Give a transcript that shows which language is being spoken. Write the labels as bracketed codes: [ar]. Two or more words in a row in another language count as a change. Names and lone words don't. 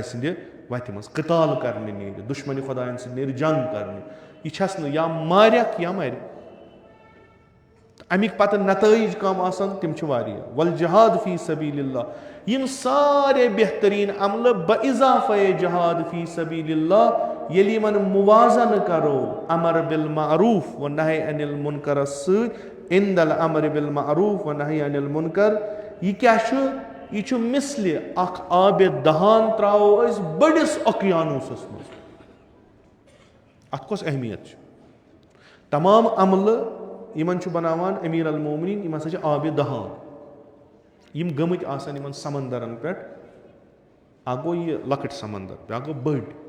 [ks] سٕنٛدِ وتہِ منٛز قتال کرنہِ نیرِ دُشمنہِ خۄدایَن سۭتۍ نیرِ جنگ کرنہِ یہِ چھس نہٕ یا مارٮ۪کھ یا مرِ امیِکۍ پتہٕ نتٲیِج کم آسن تِم چھِ واریاہ [ar] والجہاد فی سبیٖل اللہ [ks] یِم سارے بہتریٖن عملہٕ بہ اِضافے [ar] جہاد فی سبیٖل اللہ [ks] ییٚلہِ یِمن موازنہٕ کرو [ar] امر بالمعروٗف و نہی عن المنکرس [ks] سۭتۍ [ar] عند الامر بالمعروٗف و نہی عن المنکر [ks] یہِ کیاہ چھُ یہِ چھُ مِثلہِ اکھ آبِ دہان ترٛاوو أسۍ بٔڑِس اوقیانوسس منٛز اتھ کۄس اہمیت چھِ تمام عملہٕ یِمن چھُ بناوان [ar] امیٖر المومنیٖن [ks] یِم ہسا چھِ آبِ دہان یِم گٔمٕتۍ آسن یِمن سمندرن پٮ۪ٹھ اکھ گوٚو یہِ لۄکٕٹۍ سمندر بیاکھ گوٚو بٔڑۍ